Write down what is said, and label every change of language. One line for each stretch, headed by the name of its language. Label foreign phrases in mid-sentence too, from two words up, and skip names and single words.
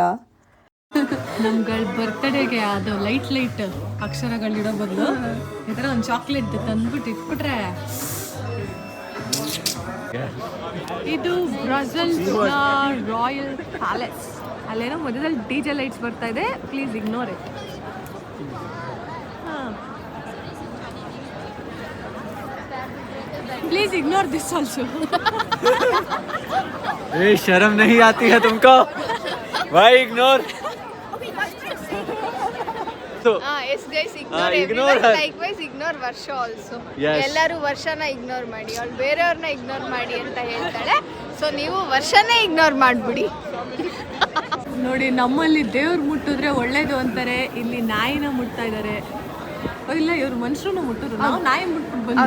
Kannada: ನಮ್ಗಳ ಬರ್ತ್ಡೇಗೆ ಅದು ಲೈಟ್ ಅಕ್ಷರಗಳಿಡೋ ಬದಲು ಈ ಥರ ಒಂದು ಚಾಕ್ಲೇಟ್ ತಂದ್ಬಿಟ್ಟು ಇಟ್ಬಿಟ್ರೆ. ಇದು ಬ್ರಸೆಲ್ಸ್ನ ರಾಯಲ್ ಪ್ಯಾಲೇಸ್. ಅಲ್ಲೇನೋ ಮಧ್ಯದಲ್ಲಿ
English: DJ lights
Kannada: ಬರ್ತಾ ಇದೆ,
English: please ignore it. please ignore this also.
Hindi: ए शर्म नहीं आती है तुमको? भाई इग्नोर.
English: yes guys, ignore ignore ಎವ್ರಿವನ್, her. likewise ignore Varsha also. Yes.
Kannada: ಎಲ್ಲರೂ ವರ್ಷನ ಇಗ್ನೋರ್ ಮಾಡಿ, ಅವಳು ಬೇರೆಯವ್ರನ್ನ ಇಗ್ನೋರ್ ಮಾಡಿ ಅಂತ ಹೇಳ್ತಾಳೆ. ಸೊ ನೀವು ವರ್ಷನೇ ಇಗ್ನೋರ್ ಮಾಡಿಬಿಡಿ. ನೋಡಿ, ನಮ್ಮಲ್ಲಿ ದೇವ್ರು ಮುಟ್ಟಿದ್ರೆ ಒಳ್ಳೇದು ಅಂತಾರೆ, ಇಲ್ಲಿ ನಾಯಿನ ಮುಟ್ತಾ ಇದ್ದಾರೆ. ಇಲ್ಲ, ಇವ್ರು ಮನುಷ್ಯರನ್ನ ಮುಟ್ಟಿದ್ರು, ನಾವು ನಾಯಿ ಮುಟ್ಬಿಟ್ಟು ಬಂದ್ವಿ.